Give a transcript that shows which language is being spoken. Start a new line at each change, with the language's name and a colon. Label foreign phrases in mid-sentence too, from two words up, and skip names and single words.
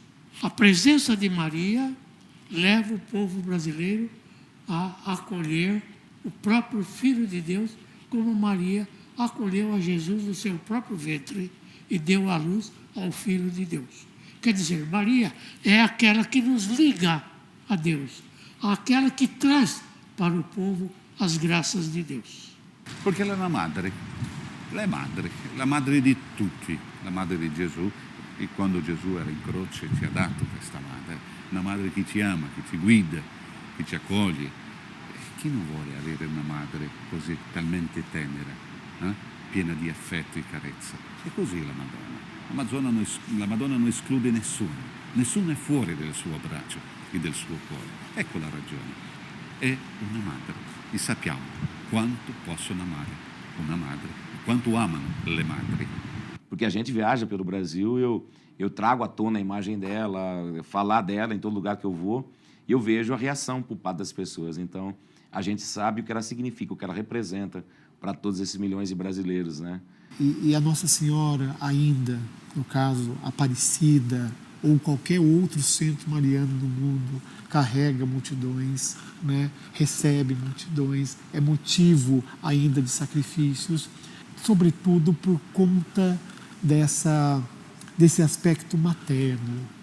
Portuguese: A presença de Maria leva o povo brasileiro a acolher o próprio Filho de Deus, como Maria acolheu a Jesus no seu próprio ventre e deu à luz ao Filho de Deus. Quer dizer, Maria é aquela que nos liga a Deus, aquela que traz para o povo as graças de Deus. Porque ela é uma madre.
Italian: La madre di tutti, la madre di Gesù, e quando Gesù era in croce ci ha dato questa madre, una madre che ci ama, che ci guida, che ci accoglie. Chi non vuole avere una madre così talmente tenera, piena di affetto e carezza? È così la Madonna. La Madonna non esclude nessuno è fuori del suo abbraccio e del suo cuore. Ecco la ragione, è una madre e sappiamo quanto possono amare una madre. Quanto amam le madri.
Portuguese: Porque a gente viaja pelo Brasil, eu trago à tona a imagem dela, falar dela em todo lugar que eu vou, e eu vejo a reação por parte das pessoas. Então, a gente sabe o que ela significa, o que ela representa para todos esses milhões de brasileiros, E a Nossa Senhora ainda, no caso, Aparecida, ou qualquer outro centro mariano do mundo, carrega multidões, recebe multidões, é motivo ainda de sacrifícios, sobretudo por conta desse aspecto materno.